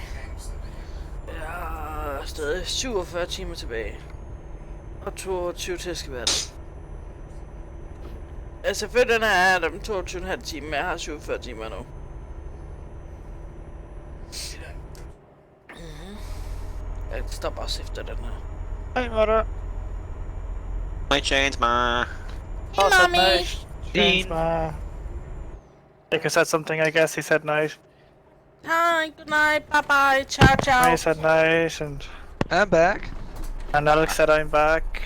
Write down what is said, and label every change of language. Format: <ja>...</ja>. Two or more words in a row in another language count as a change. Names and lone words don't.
<da>Jeg er stadig 47 timer tilbage. Og 22 til skal være der. Altså selvfølgelig den her er der 22,5 timer, men jeg har 47 timer nu. Jeg stopper også efter den her.</da> <en>Hey, mother. My chains, ma. Hey, mommy! James, ma. Like I said something, I guess he said night. Hi, good night, bye bye,</en> <it>ciao ciao.</it> <en>I said night, and I'm back. Alex said I'm back.</en>